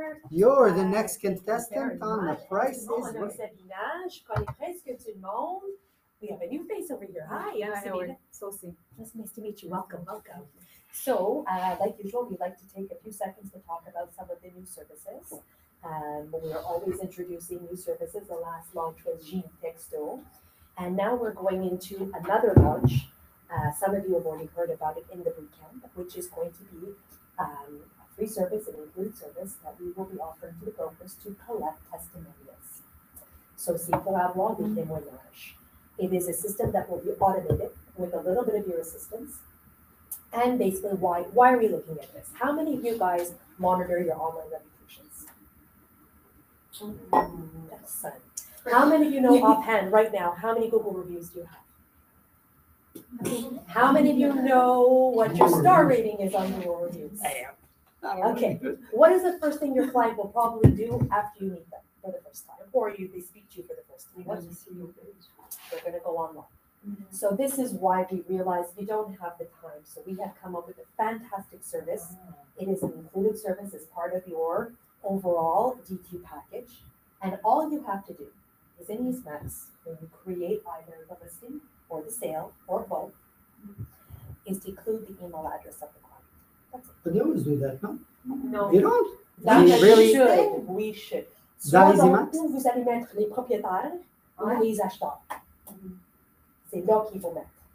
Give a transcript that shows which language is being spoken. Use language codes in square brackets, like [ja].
[en] You're the next contestant on The Price is [fr] Mon nom [en] Right. [fr] Sabina, je connais presque tout le monde. [en] We have a new face over here. Hi, I'm Sabina. Sophie. It's nice to meet you. Welcome, welcome. So, like usual, we'd like to take a few seconds to talk about some of the new services. We are always introducing new services. The last launch was Gene Texto. And now we're going into another launch. Some of you have already heard about it in the boot camp, which is going to be a free service, an included service that we will be offering to the brokers to collect testimonials. [fr] So, c'est pour avoir des témoignages. [en] It is a system that will be automated with a little bit of your assistance. And basically, why are we looking at this? How many of you guys monitor your online reputations? Excellent. How many of you know offhand right now, how many Google reviews do you have? How many of you know what your star rating is on Google reviews? Okay, what is the first thing your client will probably do after you meet them for the first time, or they speak to you for the first time? They're going to go online. So this is why we realized you don't have the time. So we have come up with a fantastic service. It is an included service as part of your overall DQ package. And all you have to do is in EaseMax, when you create either the listing or the sale or both, is to include the email address of the client. That's it. But they always do that, no? No. You don't? That You really- should. We should. [fr] Dans les Soit images? donc, où vous allez mettre les propriétaires ou les acheteurs. C'est là qu'il faut mettre.